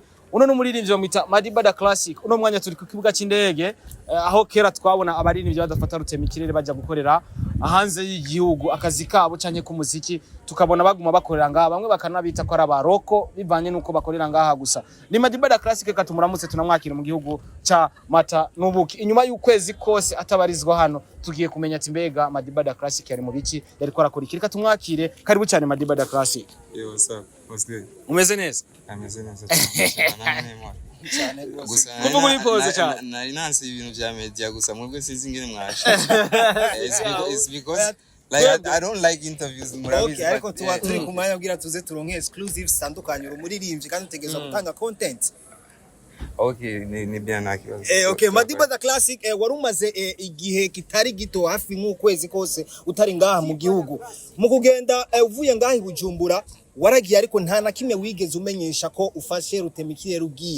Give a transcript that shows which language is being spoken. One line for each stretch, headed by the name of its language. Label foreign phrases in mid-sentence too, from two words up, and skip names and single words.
Rundi: uno n'umuririmbyi bamwita Madiba da Classic uno mwanya turi ku kibuga c'indege aho kera twabona abaririmbyi badafata rutema ikirere baje gukorera hanze y'igihugu akazi kabo canke ku muziki tukabona baguma bakorera ngaha bamwe bakanabita ko ari abaroko bivanye nuko bakorera ngaha gusa ni Madiba da Classic katumuramutse tunamwakira mu gihugu ca Mata n'ubuki inyuma y'ukwezi kose atabarizwa hano tugiye kumenya ati mbega Madiba da Classic yari mu biki yari ko arakora ikirika tumwakire karibu cyane Madiba da Classic.
English: Yo what's up what's good
Rundi: Umeze neza ameze neza cyane gusa kuva muri pause cyane nari nansi ibintu bya media gusa mwebwe sinzi ngene mwashe
English: it's because like I don't like interviews
Rundi: murabizi okay ariko tuba turi kumanya kugira tuze turonke exclusive sandukanye umuririmbyi kandi utegeza gutanga content Okay, ni bien nakibazo. Okay, Madiba the Classic wari umaze igihe kitari gito hafi nk'ukwezi kose utari ngaha mu gihugu. Mu kugenda uvuye ngaha i Bujumbura waragiye ariko nta na kimwe wigeze umenyesha ko ufashe Rutemikire rugiye.